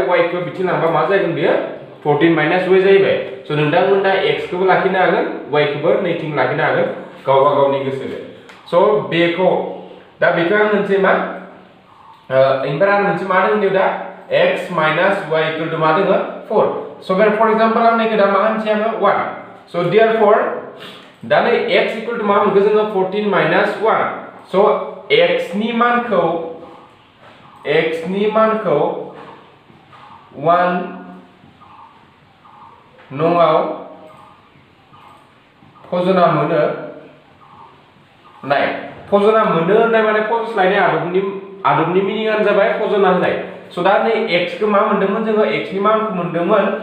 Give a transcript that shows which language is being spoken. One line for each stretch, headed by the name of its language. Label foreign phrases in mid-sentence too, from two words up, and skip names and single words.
Bodo: y खौ बिथिं लांबा मा जागोन बेयो 14 - y जाहैबाय स नोंथांमोना x खौबो लाखिनो हागोन y खौबो नैथिं लाखिनो हागोन गावबा गावनि गोसोजों स बेखौ दा बेखौ आं मोनसे मा ओमफ्राय आं मोनसे मा दोङो दा x - y = मा दोङो 4
English: so for example
Bodo: आं नायखो दा मा होनसै आङो 1
English: so therefore
Bodo: दा नै x = मा मोनखो जोङो 14 - 1 so x नि मानखौ 1 नङाव फजना मोनो नाय फजना मोनो होननाय माने फज'स्लायनाय आदबनि मिनिंआनो जाबाय फजना होनाय स दा नै x खौ मा मोनदोंमोन जोङो x नि मानखौ मोनदोंमोन